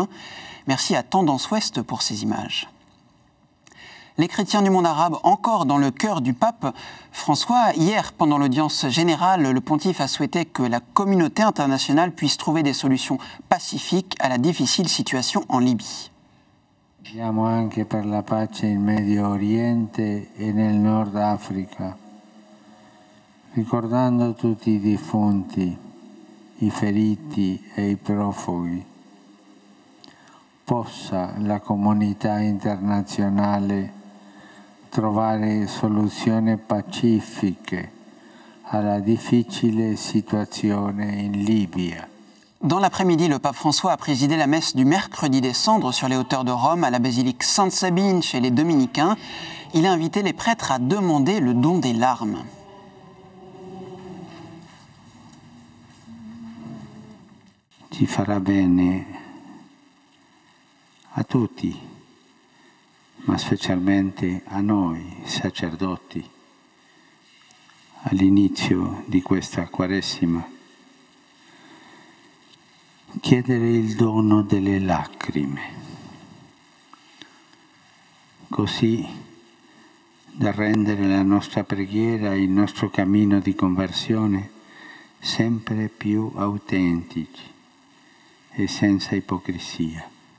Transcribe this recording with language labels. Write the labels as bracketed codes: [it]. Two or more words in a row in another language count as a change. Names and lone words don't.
[fr] Merci à Tendance Ouest pour ces images. Les chrétiens du monde arabe, encore dans le cœur du pape François. Hier, pendant l'audience générale, le pontife a souhaité que la communauté internationale puisse trouver des solutions pacifiques à la difficile situation en Libye. [it] Preghiamo anche per la pace in Medio Oriente e nel Nord Africa, ricordando tutti i defunti, i feriti e i profughi. Possa la comunità internazionale trovare soluzioni pacifiche alla difficile situazione in Libia. [fr] Dans l'après-midi, le pape François a présidé la messe du mercredi des cendres sur les hauteurs de Rome, à la basilique Sainte-Sabine chez les Dominicains. Il a invité les prêtres à demander le don des larmes. [it] Ci farà bene a tutti, ma specialmente a noi sacerdoti, all'inizio di questa Quaresima, chiedere il dono delle lacrime, così da rendere la nostra preghiera e il nostro cammino di conversione sempre più autentici e senza ipocrisia.